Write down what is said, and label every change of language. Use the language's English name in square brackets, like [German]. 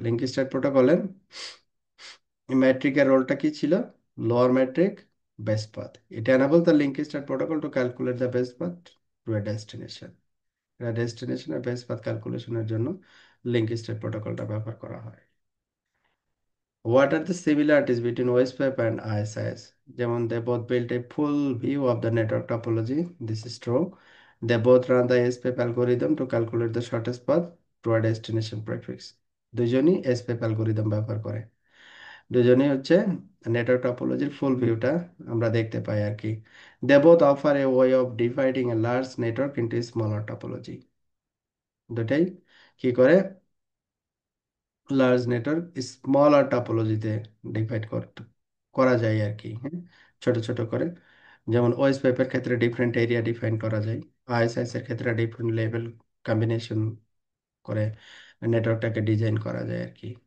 [Bangla] Link state প্রোটোকলের ম্যাট্রিকের রোলটা কি ছিল? [English] Lower metric best path. It enable the link state protocol to calculate the best path to a destination. [Bangla] ডেস্টিনেশনের best path ক্যালকুলেশনের জন্য link state প্রোটোকলটা ব্যবহার করা হয়। [English] What are the similarities between OSPF and ISIS? যেমন they both built a full view of the network topology. This is true. They both run the SPF algorithm to calculate the shortest path to a destination prefix. [Bangla] দুজনই SPF algorithm ব্যবহার করে। দুজনই হচ্ছে network টপোলজির ফুল ভিউটা আমরা দেখতে পাই আর কি। [English] They both offer a way of dividing a large network into a smaller topology. [Bangla] দুটাই কি করে? লার্জ নেটওয়ার্ক স্মলার টপোলজিতে ডিভাইড করা যায় আর কি। হ্যাঁ, ছোট ছোট করে। যেমন ওএস পেপের ক্ষেত্রে ডিফারেন্ট এরিয়া ডিফাইন করা যায়, আইএসআইএস এর ক্ষেত্রে ডিফারেন্ট লেভেল কম্বিনেশন করে নেটওয়ার্কটাকে ডিজাইন করা যায় আর কি।